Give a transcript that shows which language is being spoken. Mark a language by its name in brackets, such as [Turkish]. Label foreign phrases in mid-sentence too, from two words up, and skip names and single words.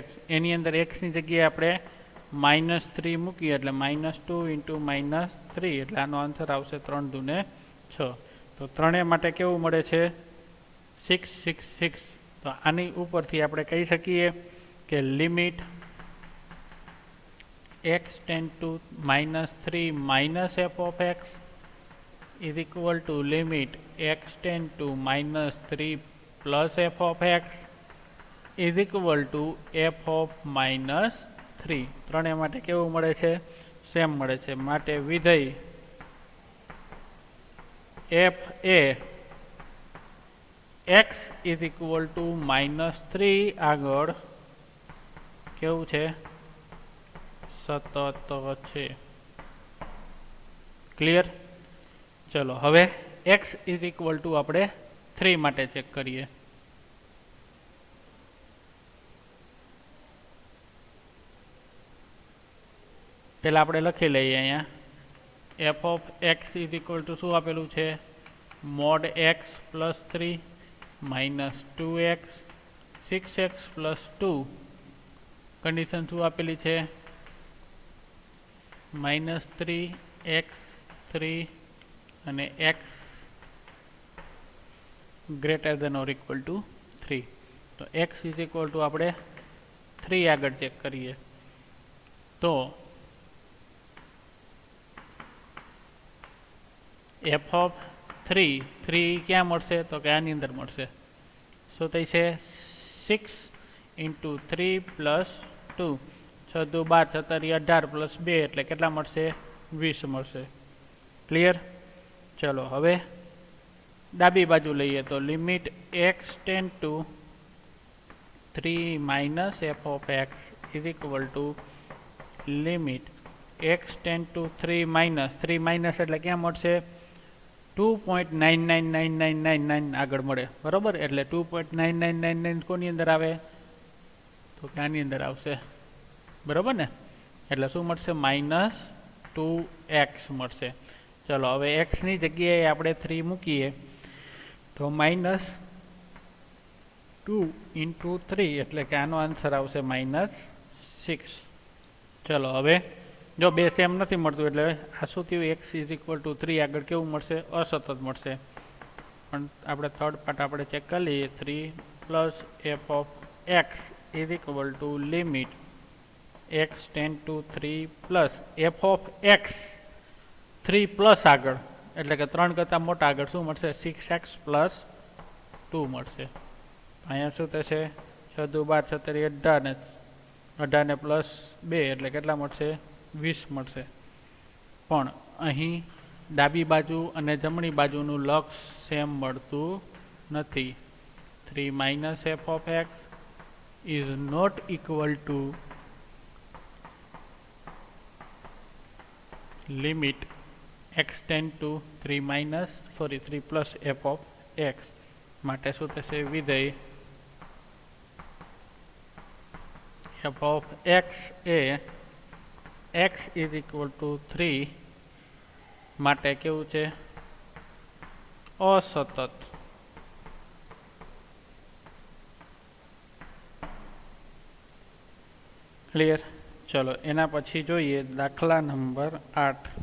[Gujarati] એની અંદર x ની જગ્યાએ આપણે -3 મૂકીએ એટલે -2 × -3 એટલે આનો આન્સર આવશે 3 દુ ને 6. તો ત્રણેય માટે કેવું મળે છે? 6, 6, 6. તો આની ઉપરથી આપણે કહી શકીએ કે [English] limit x tend to -3 - f of x is equal to limit x tend to -3 plus f of x is equal to f of -3. [Gujarati] ત્રણેય માટે કેવું મળે છે? સેમ મળે છે. માટે વિધેય f એ [English] x is equal to -3 [Gujarati] આગળ કેવું છે? સતત છે. ક્લિયર? ચલો હવે [English] x is equal to [Gujarati] આપણે 3 માટે ચેક કરીએ. પેલા આપણે લખી લઈએ અહીંયા [English] f of x is equal to [Gujarati] શું આપેલું છે? mod x + 3 -2x 6x + 2 કન્ડિશન શું આપેલી છે? [English] -3 x 3 અને x greater than or equal to 3. [Gujarati] તો [English] x is equal to [Gujarati] આપણે 3 આગળ ચેક કરીએ તો [English] f of 3 [Gujarati] ક્યાં મળશે? તો કે આની અંદર મળશે. શું થઈ છે? 6 × 3 + 2 6 દુ 12 17 18 + 2 એટલે કેટલા મળશે? 20 મળશે. ક્લિયર? ચલો હવે ડાબી બાજુ લઈએ તો [English] limit x tend to 3 - f of x is equal to limit x tend to 3 [Gujarati] એટલે ક્યાં મળશે? 2.999999 આગળ મળે, બરોબર? એટલે 2.9999 કોની અંદર આવે? તો કે આની અંદર આવશે, બરોબર ને? એટલે શું મળશે? -2x મળશે. ચલો હવે x ની જગ્યાએ આપણે 3 મૂકીએ તો -2 × 3 એટલે કે આનો આન્સર આવશે -6. ચલો હવે જો બે સેમ નથી મળતું એટલે આ શું થયું? [English] x is equal to 3 [Gujarati] આગળ કેવું મળશે? અસતત મળશે. પણ આપણે થર્ડ પાર્ટ આપણે ચેક કરી લઈએ. [English] 3 plus f of x is equal to limit x tend to 3 plus f of x 3 plus [Gujarati] આગળ એટલે કે 3 કરતાં મોટા આગળ શું મળશે? 6x + 2 મળશે. અહીંયા શું થશે? 6 દુ 12 17 18 ને +2 એટલે કેટલા મળશે? 20 મળશે. પણ અહીં ડાબી બાજુ અને જમણી બાજુનું લક્ષ સેમ મળતું નથી. [English] 3 - f of x is not equal to limit x tend to 3 plus f of x. [Gujarati] માટે શું થશે? વિધેય [English] f of x [Gujarati] એ [English] x is equal to 3 [Gujarati] માટે કેવું છે? અસતત. ક્લિયર? ચલો એના પછી જોઈએ દાખલા નંબર 8.